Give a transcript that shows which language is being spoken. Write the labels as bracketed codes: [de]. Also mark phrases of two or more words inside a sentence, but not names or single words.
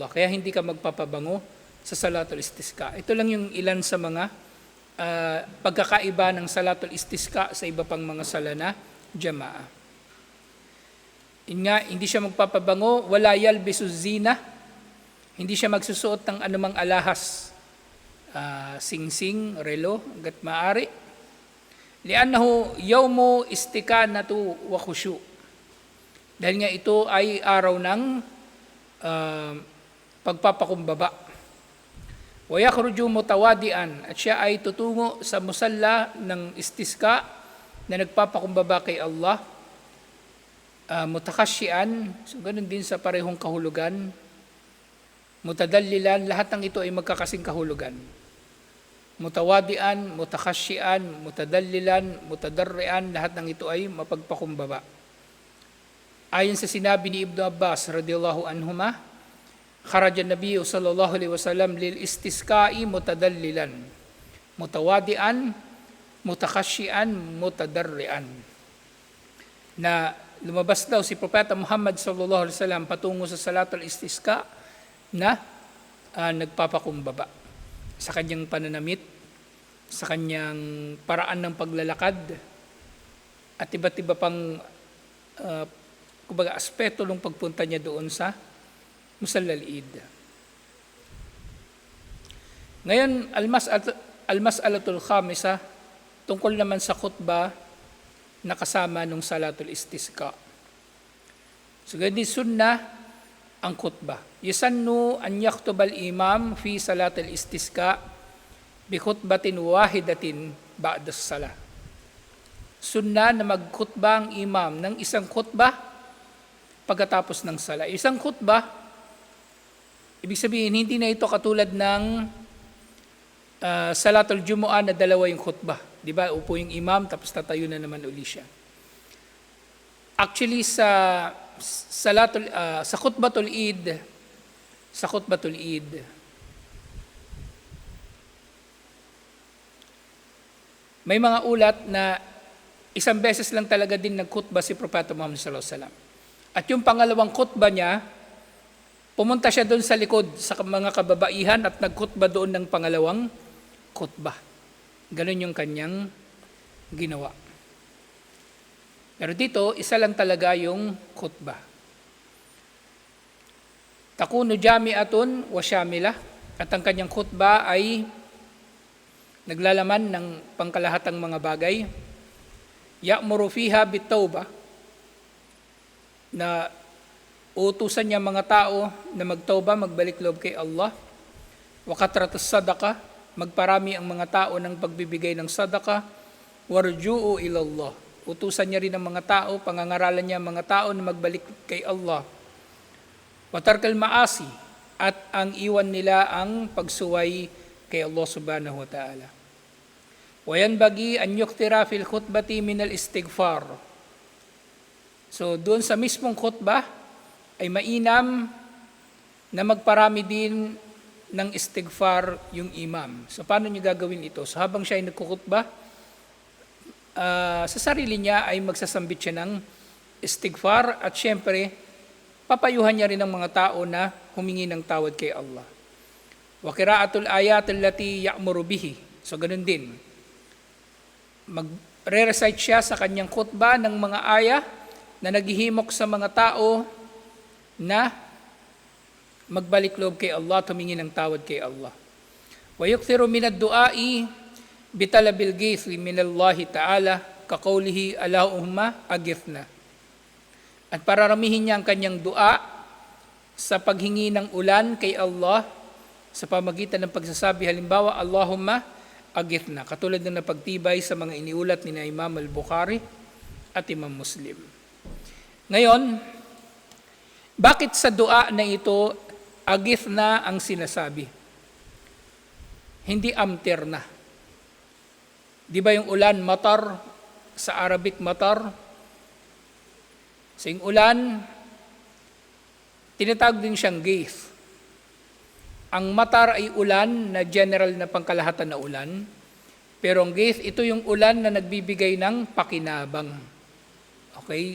[tl] Kaya hindi ka magpapabango sa [ar] صلاة الاستسقاء. [tl] Ito lang yung ilan sa mga pagkakaiba ng [ar] صلاة الاستسقاء [tl] sa iba pang mga sala na jama'a. Hindi siya magpapabango, [ar] ولا يلبس زينة, [tl] hindi siya magsusuot ng anumang alahas, singsing, relo, hanggat maaari. [ar] لأنه يوم استكانة وخشوع'. [tl] Dahil nga ito ay araw ng pagpapakumbaba. [ar] ويخرج متواضعا, [tl] at siya ay tutungo sa musalla ng istisqa na nagpapakumbaba kay Allah. Mutakhashian, so ganun din sa parehong kahulugan. Mutadallilan, lahat ng ito ay magkakasing kahulugan. [ar] متواضعا متخشعا متذللا متضرعا, [tl] lahat ng ito ay mapagpakumbaba. Ayon sa sinabi ni [ar] Ibn Abbas رضي الله عنهما خرج النبي صلى الله عليه وسلم للاستسقاء متذللا متواضعا متخشعا متضرعا. [tl] Na lumabas daw si Propeta Muhammad [ar] صلى الله عليه وسلم [tl] patungo sa [ar] صلاة الاستسقاء [tl] na nagpapakumbaba sa kanyang pananamit, sa kanyang paraan ng paglalakad, at iba't iba pang kumbaga aspeto ng pagpunta niya doon sa [ar] مصلى العيد. [tl] Ngayon, [ar] المسألة الخامسة, [tl] tungkol naman sa khutbah na kasama nung [ar] صلاة الاستسقاء. [tl] So, ganyan sunnah ang khutbah. [ar] يسن أن يخطب الإمام في صلاة الاستسقاء بخطبة واحدة بعد الصلاة. [tl] Sunnah na magkhutbah ang imam ng isang khutbah pagkatapos ng salah. Isang khutbah, ibig sabihin, hindi na ito katulad ng [ar] صلاة الجمعة [tl] na dalawa yung khutbah. Di ba? Upo yung imam, tapos tatayo na naman uli siya. Actually, sa [ar] خطبة العيد, [tl] may mga ulat na isang beses lang talaga din nagkhutbah si Propeta Muhammad [ar] صلى الله عليه وسلم. [tl] At yung pangalawang khutbah niya, pumunta siya doon sa likod sa mga kababaihan at nagkhutbah doon ng pangalawang khutbah. Ganun yung kanyang ginawa. Pero dito, isa lang talaga yung khutbah. [ar] تكون جامعة وشاملة, [tl] at ang kanyang khutbah ay naglalaman ng pangkalahatang mga bagay. [ar] يأمر فيها بالتوبة, [tl] na utusan niya mga tao na magtauba, magbalik loob kay Allah. [ar] وكثرة الصدقة, [tl] magparami ang mga tao ng pagbibigay ng sadaqah. [ar] والرجوع إلى الله, [tl] utusan niya rin ang mga tao, pangangaralan niya ang mga tao na magbalik kay Allah. [ar] وترك المعاصي, [tl] at ang iwan nila ang pagsuway kay Allah [ar] سبحانه وتعالى. وينبغي أن يكثر في الخطبة من الاستغفار. [tl] So doon sa mismong khutbah ay mainam na magparami din ng istighfar yung imam. So paano niya gagawin ito? So habang siya ay nagkukhutbah, sa sarili niya ay magsasambit siya ng istighfar, at syempre papayuhan niya rin ang mga tao na humingi ng tawad kay Allah. [ar] وقراءة الآيات التي يأمر به. [tl] So ganun din. Magre-recite siya sa kanyang khutbah ng mga ayah na naghihimok sa mga tao na magbalik loob kay Allah, tumingi ng tawad kay Allah. [ar] ويكثر من الدعاء بطلب الغيث من الله تعالى كقوله اللهم أغثنا. [tl] At pararamihin niya ang kanyang dua sa paghingi ng ulan kay Allah sa pamagitan ng pagsasabi, halimbawa, [ar] اللهم أغثنا, [tl] katulad ng napagtibay sa mga iniulat ni Imam al-Bukhari at Imam Muslim. Ngayon, bakit sa dua na ito aghithna ang sinasabi? Hindi amtir na. Di ba yung ulan, matar, sa Arabic matar? So yung ulan, tinatawag din siyang ghayth. Ang matar ay ulan na general na pangkalahatan na ulan, pero ang ghayth, ito yung ulan na nagbibigay ng pakinabang. Okay?